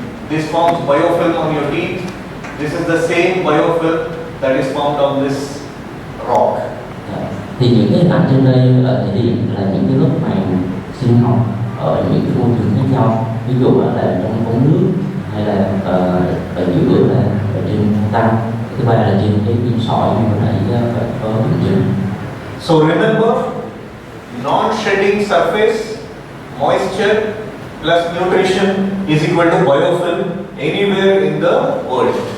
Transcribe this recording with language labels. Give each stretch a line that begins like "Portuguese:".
English: This forms biofilm on your teeth. This is the same biofilm that is found on this rock.
Vietnamese: Thì những cái hình ảnh trên đây thể hiện là những cái lớp màng sinh học ở những cái môi trường khác nhau, ví dụ là trong ống nước hay là ở giữa là ở trên tăng, thứ ba là trên cái viên sỏi như hồi nãy có hình dung.
English: So remember, non-shedding surface, moisture plus nutrition is equal to biofilm anywhere in the world.